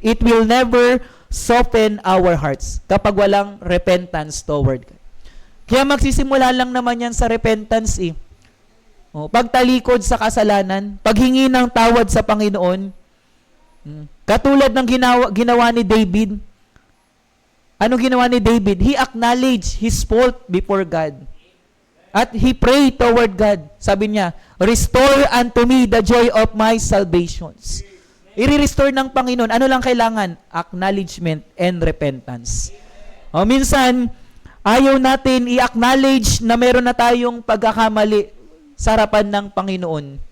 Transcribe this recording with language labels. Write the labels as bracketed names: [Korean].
[English] It will never soften our hearts [Filipino] kapag walang [English] repentance toward God. [Filipino] Kaya magsisimula lang naman yan sa repentance pagtalikod sa kasalanan, paghingi ng tawad sa Panginoon. Katulad ng ginawa ni David. Ano ginawa ni David? [English] He acknowledged his fault before God. At he prayed toward God. [Filipino] Sabi niya, [English] restore unto me the joy of my salvations. [Filipino] I-restore ng Panginoon. Ano lang kailangan? [English] Acknowledgement and repentance. [Filipino] O minsan, ayaw natin i-acknowledge na meron na tayong pagkakamali sa harapan ng Panginoon.